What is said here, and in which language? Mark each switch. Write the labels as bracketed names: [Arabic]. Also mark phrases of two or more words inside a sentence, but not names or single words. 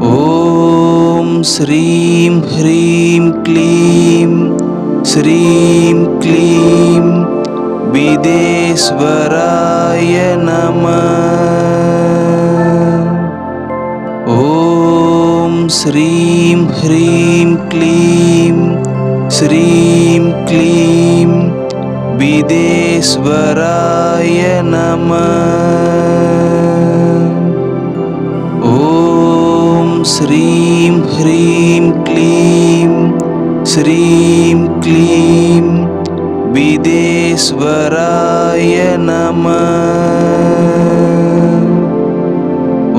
[Sanskrit] ओम् श्रीं ह्रीं क्लीं श्रीं क्लीं विदेश्वराय नमः. ओम् श्रीं ह्रीं क्लीं श्रीं क्लीं विदेश्वराय नमः। ॐ श्रीं ह्रीं क्लीं श्रीं क्लीं विदेश्वराय नमः।